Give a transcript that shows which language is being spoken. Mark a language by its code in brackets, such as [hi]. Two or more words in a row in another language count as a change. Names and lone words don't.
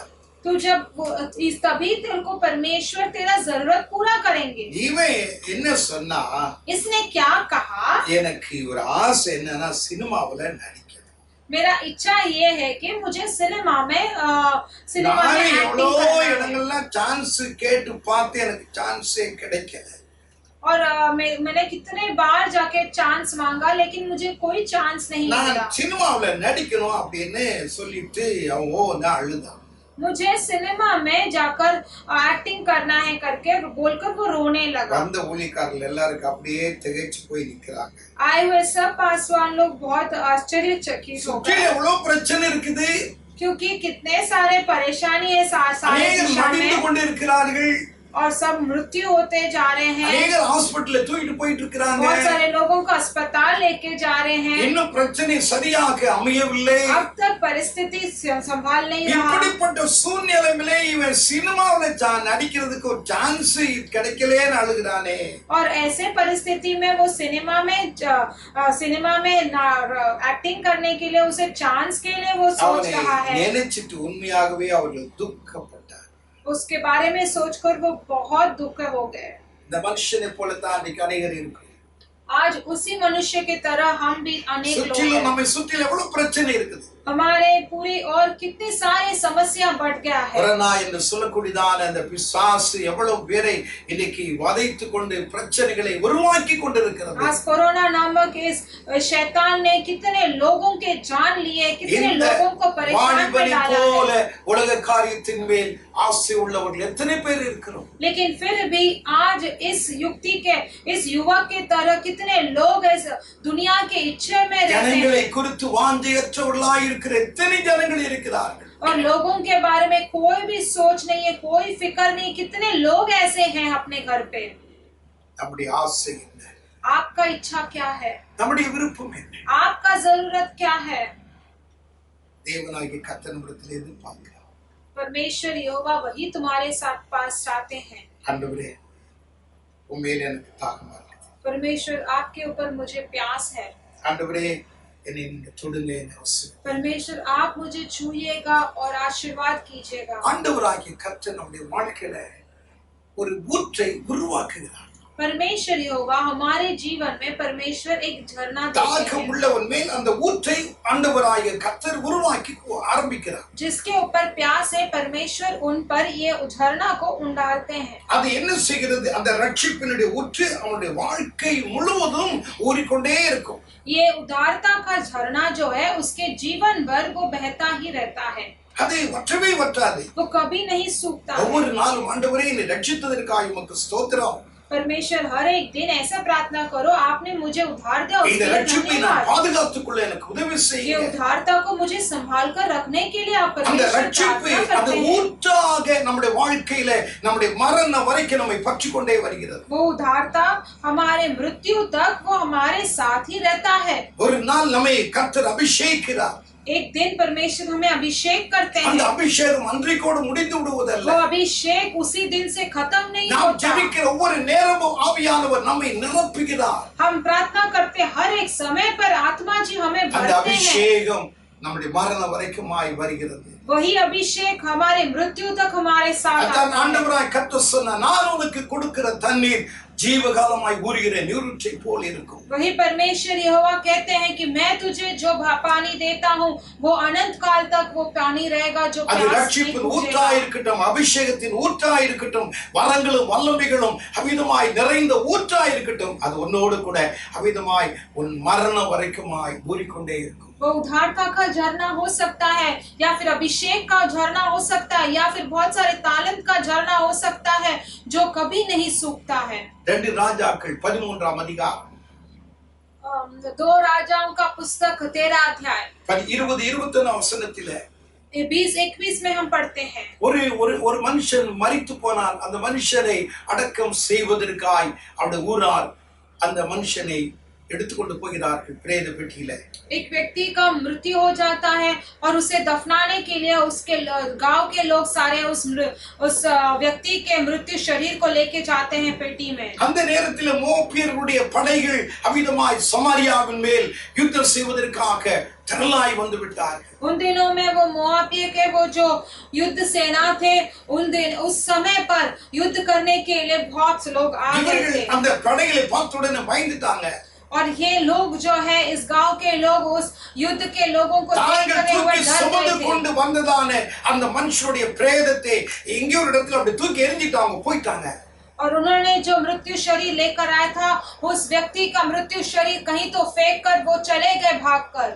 [hi] तो जब तभी तेरे को परमेश्वर तेरा जरूरत पूरा करेंगे। [ta] இவன் என்ன சொன்னா, [hi] इसने क्या कहा, [ta] எனக்கு ஒரு ஆசை என்னன்னா சினிமாவுல நடிக்கணும். [hi] मेरा इच्छा ये है कि मुझे सिनेमा में [ta] எவ்வளோ இடங்கள்லாம் சான்ஸ் கேட்டு பார்த்து எனக்கு சான்ஸே கிடைக்கல. [hi] और मैंने कितने बार जाके चांस मांगा लेकिन मुझे कोई चांस नहीं मिला। [ta] நான் சினிமாவுல நடிக்கணும் அப்படின்னு சொல்லிட்டு அவன் ஓன்னு அழுதான். [hi] मुझे सिनेमा में जाकर एक्टिंग करना है करके बोलकर वो रोने लगा। [ta] அந்த ஊழியக்காரர்கள் எல்லாரும் அப்படியே திகைச்சு போய் நிக்கிறாங்க. [hi] आए हुए सब पासवान लोग बहुत आश्चर्यचकित हो गए। [ta] எவ்வளவு பிரச்சனை இருக்குது, [hi] क्योंकि कितने सारे परेशानी है सारे [ta] மடிந்து கொண்டு இருக்கிறார்கள். [hi] और सब मृत्यु होते जा रहे हैं। अनेक हॉस्पिटल [ta] தூக்கிட்டு போயிட்டு இருக்காங்க. [hi] बहुत सारे लोगों को अस्पताल लेके जा रहे हैं। [ta] இன்னும் பிரச்சனை சரியாக அமையவில்லை. [hi] अब तक परिस्थिति संभाल नहीं रहा। [ta] இப்படிப்பட்ட சூழ்நிலையிலே இவன் சினிமாவுல நடிக்கிறதுக்கு ஒரு சான்ஸ் கிடைக்கலன்னு அழுகுறானே। [hi] और ऐसे परिस्थिति में वो सिनेमा में एक्टिंग करने के लिए उसे चांस के लिए वो सोच रहा है। [ta] நினைச்சிட்டு உண்மையாகவே அவர்கள் துக்கப்பட்டார். [hi] उसके बारे में सोचकर वो बहुत दुख हो गए। [ta] இந்த மனுஷனை போல தான் அன்றைக்கு அநேகர் இருக்கு. [hi] आज उसी मनुष्य की तरह हम भी अनेक लोग हैं। [ta] நம்மை சுற்றிலும் எவ்வளவு பிரச்சனை இருக்குது. [hi] हमारे पूरी और कितनी सारी समस्या बढ़ गया है। [ta] கொரோனா என்று சொல்லக்கூடியதான அந்த பிசாசு எவ்வளவு பேரை இன்னைக்கு வதைத்துக் கொண்டு பிரச்சனைகளை உருவாக்கி கொண்டிருக்கிறது. [hi] आज कोरोना नामक इस शैतान ने कितने लोगों के जान लिए, कितने लोगों को परेशान में [ta] வாலிபனை [hi] डाला [ta] போல [hi] है। [ta] உலக காரியத்தின் மேல் ஆசை உள்ளவர்கள் எத்தனை பேர் இருக்கிறோம். [hi] लेकिन फिर भी आज इस युवक के तरह कितने लोग इस दुनिया के इच्छा में रहते [ta] ஜனங்களை [hi] हैं [ta] குறித்து வாஞ்சையற்றவர்களாய் இருக்கிற எத்தனை ஜனங்கள் இருக்கிறார்கள். [hi] और लोगों के बारे में कोई भी सोच नहीं है, कोई फिक्र नहीं। कितने लोग ऐसे हैं अपने घर पे। [ta] நம்முடைய ஆசை என்ன? [hi] आपका इच्छा क्या है? [ta] நம்முடைய விருப்பம் என்ன? [hi] आपका जरूरत क्या है? [ta] தேவனாகிய கர்த்தர் நம்மிடத்தில் எதிர்பார்க்கிறார். [hi] परमेश्वर यहोवा वही तुम्हारे साथ पास चाहते हैं। [ta] ஆண்டவரே உம்மேல் எனக்கு தாகமா இருக்குது. [hi] परमेश्वर आपके ऊपर मुझे प्यास है। [ta] ஆண்டவரே என்னை நீங்க தொடுங்க என் அவசியம். [hi] परमेश्वर आप मुझे छूइएगा और आशीर्वाद कीजिएगा। [ta] ஆண்டவராகிய கர்த்தர் நம்முடைய வாழ்க்கையில ஒரு ஊற்றை உருவாக்குகிறார். [hi] परमेश्वर यहोवा हमारे जीवन में परमेश्वर एक झरना देते [ta] தாகம் [hi] हैं [ta] உள்ளவன் மேல் அந்த ஊற்றை ஆண்டவராகிய கர்த்தர் உருவாக்கி ஆரம்பிக்கிறார். [hi] जिसके ऊपर प्यास है परमेश्वर उन पर ये झरना को उंडालते हैं। [ta] அது என்ன செய்கிறது? அந்த ரட்சிப்பினுடைய ஊற்று அவனுடைய வாழ்க்கை முழுவதும் ஊறிக்கொண்டே இருக்கும். [hi] ये उदारता का झरना जो है उसके जीवन भर वो बहता ही रहता है, [ta] அது வற்றவே வற்றாது. [hi] वो कभी नहीं सूखता है। [ta] ஒவ்வொரு நாளும் ஆண்டவரே என்னை ரட்சித்ததற்காக உமக்கு ஸ்தோத்திரம். [hi] परमेश्वर हर एक दिन ऐसा प्रार्थना करो, आपने मुझे उद्धार दिया [ta] இந்த [hi] उसके लिए [ta] ரட்சிப்பை நான் [hi] धन्यवाद। [ta] பாதுகாத்துக் கொள்ள எனக்கு உதவி [hi] ये [ta] செய்யுங்க. [hi] उद्धारता को मुझे संभाल कर रखने के लिए आप [ta] அந்த [hi] परमेश्वर [ta] ரட்சிப்பு [hi] प्रार्थना [ta] அந்த [hi] करते हैं। [ta] ஊற்றாக நம்முடைய வாழ்க்கையில நம்முடைய மரண வரைக்கும் நம்மை பற்றி கொண்டே வருகிறது. [hi] वो उद्धारता हमारे मृत्यु तक वो हमारे साथ ही रहता है। [ta] ஒரு நாள் நம்மை கர்த்தர் அபிஷேகிக்கிறார். [hi] एक दिन परमेश्वर हमें अभिषेक करते [ta] அந்த [hi] हैं। [ta] அபிஷேகம் அன்றைக்கோடு முடிந்து விடுவதல்ல. [hi] वो अभिषेक उसी दिन से खत्म नहीं [ta] நாம் [hi] होता। [ta] ஜெபிக்கிற ஒவ்வொரு நேரமும் ஆவியானவர் நம்மை நிரப்புகிறார். [hi] हम प्रार्थना करते हर एक समय पर आत्मा जी हमें [ta] அந்த [hi] भरते हैं। [ta] அபிஷேகம் நம்முடைய மரண வரைக்குமாய் வருகிறது. [hi] वही अभिषेक हमारे मृत्यु तक हमारे साथ [ta] அதான் [hi] आता है। [ta] ஆண்டவராய் கர்த்தர் சொன்னார், நான் உனக்கு கொடுக்கிற தண்ணீர் ஜீவகாலமாய் ஊறுகிற நீரூற்றை போல் இருக்கும். [hi] वही परमेश्वर यहोवा कहते हैं कि मैं तुझे जो पानी देता हूँ वो अनंत काल तक वो पानी रहेगा जो [ta] அது [hi] प्यास नहीं [ta] ரட்சிப்பின் [hi] बुझेगा। [ta] ஊற்றாய் இருக்கட்டும், அபிஷேகத்தின் ஊற்றாய் இருக்கட்டும், வரங்களும் வல்லமைகளும் அவிதமாய் நிறைந்த ஊற்றாய் இருக்கட்டும், அது உன்னோடு கூட அவிதமாய் உன் மரணம் வரைக்குமாய் ஊறிக்கொண்டே இருக்கும். [hi] वो उद्धारता का झरना हो सकता है, या फिर अभिषेक का झरना हो सकता है, या फिर बहुत सारे तालंत का झरना हो सकता है जो कभी नहीं सूखता है। [ta] 2 ராஜாக்கள் 13ஆம் அதிகாரம் [hi] 2 राजाओं का पुस्तक 13 अध्याय [ta] 20-21 வசனத்திலே [hi] 20-21 में हम पढ़ते हैं। [ta] ஒரு மனுஷன் மரித்து போனால் அந்த மனுஷனை அடக்கம் செய்வதற்காய் அவருடைய ஊரார் அந்த மனுஷனை எடுத்துக்கொண்டு போகிறார்கள் பிரேத பெட்டியில. [hi] एक व्यक्ति का मृत्यु हो जाता है और उसे दफनाने के लिए उसके गांव के लोग सारे उस व्यक्ति के मृत्यु शरीर को लेके जाते हैं पेटी में। [ta] அந்த நேரத்தில் மோவாபியர்களுடைய படைகள் அவிதமாய் சமாரியாவின் மேல் யுத்தம் செய்வதற்காக திரளாய் வந்து விட்டார்கள். [hi] उन दिनों में वो मोआबिय के वो जो युद्ध सेना थे उस समय पर युद्ध करने के लिए बहुत लोग आ गए थे। [ta] அந்த படைகளை பார்த்த உடனே பயந்துட்டாங்க. [hi] और ये लोग जो है इस गांव के लोग उस युद्ध के लोगों को देखते हुए डर गए थे। [ta] கொண்டு வந்ததானே அந்த மனுஷனுடைய பிரேதத்தை எங்கேயோ ஒரு இடத்துல அப்படி தூக்கி எறிஞ்சிட்டாங்க, போயிட்டாங்க. [hi] और उन्होंने जो मृत्यु शरीर लेकर आया था उस व्यक्ति का मृत्यु शरीर कहीं तो फेंक कर वो चले गए भागकर।